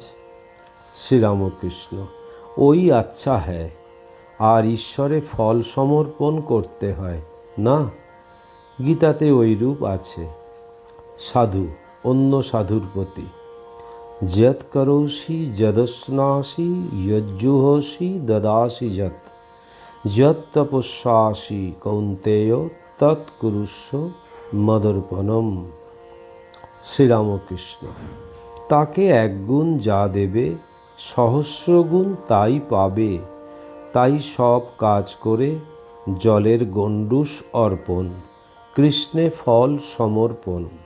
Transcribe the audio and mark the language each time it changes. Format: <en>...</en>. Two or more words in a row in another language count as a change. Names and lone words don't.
<bn>শ্রীরামকৃষ্ণ, ওই আচ্ছা হ্যাঁ, আর ঈশ্বরে ফল সমর্পণ করতে হয় না? গীতাতে ওইরূপ আছে। সাধু অন্য সাধুর প্রতি,</bn> <sa>যৎ করোষি যদস্নাসি যজ্জুহসি দদাসি যৎ, যৎ তপস্যাসি কৌন্তেয় তৎ কুরুষ্ব মদর্পণম।</sa> <bn>শ্রীরামকৃষ্ণ, তাকে 1 গুণ যা দেবে, সহস্র গুণ তাই পাবে। তাই সব কাজ করে জলের গণ্ডূষ অর্পণ, কৃষ্ণে ফল সমর্পণ।</bn>